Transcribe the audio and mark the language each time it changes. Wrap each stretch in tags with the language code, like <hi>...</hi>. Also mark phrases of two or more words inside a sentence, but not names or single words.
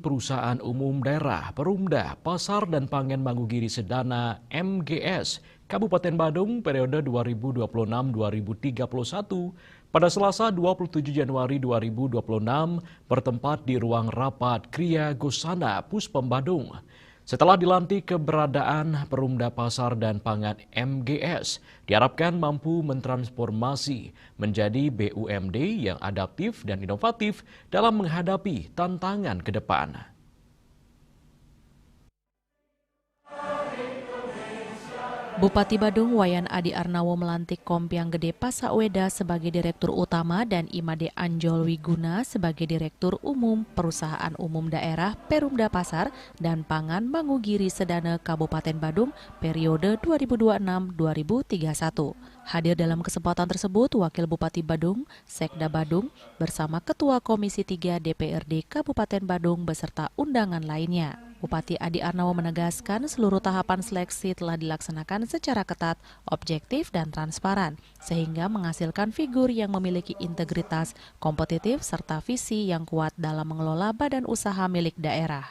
<id>Perusahaan Umum Daerah Perumda Pasar dan Pangan Manggugiri Sedana MGS Kabupaten Badung periode 2026-2031 pada Selasa 27 Januari 2026 bertempat di ruang rapat Kriya Gosana Puspem Badung. Setelah dilantik, keberadaan Perumda Pasar dan Pangan MGS diharapkan mampu mentransformasi menjadi BUMD yang adaptif dan inovatif dalam menghadapi tantangan ke depan. Bupati Badung Wayan Adi Arnawo melantik Kompiang Gede Pasaweda sebagai Direktur Utama dan Imade Anjol Wiguna sebagai Direktur Umum Perusahaan Umum Daerah Perumda Pasar dan Pangan Manggugiri Sedana Kabupaten Badung periode 2026-2031. Hadir dalam kesempatan tersebut Wakil Bupati Badung, Sekda Badung, bersama Ketua Komisi 3 DPRD Kabupaten Badung beserta undangan lainnya. Bupati Adi Arnawo menegaskan seluruh tahapan seleksi telah dilaksanakan secara ketat, objektif, dan transparan, sehingga menghasilkan figur yang memiliki integritas, kompetitif, serta visi yang kuat dalam mengelola badan usaha milik daerah.</id>